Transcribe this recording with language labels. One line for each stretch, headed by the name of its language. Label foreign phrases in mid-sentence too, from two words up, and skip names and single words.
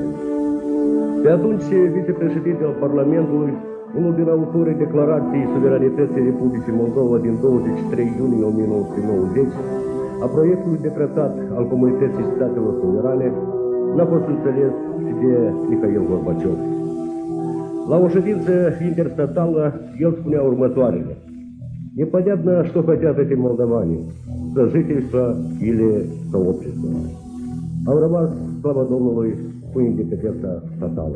Romanian: Pe atunci, vicepreședinte al Parlamentului, unul din autorii declarației suveranității Republicii Moldova din 23 iunie 1990, a proiectului de tratat al Comunității Statelor Suverane, n-a fost înțeles și de Mikhail Gorbaciov. La o ședință interstatală, el spunea următoarele:
Russian: «Непонятно, что хотят эти молдаване, сожительство или сообщество».
Romanian: Au rămas, slavă Domnului, cu independența statală.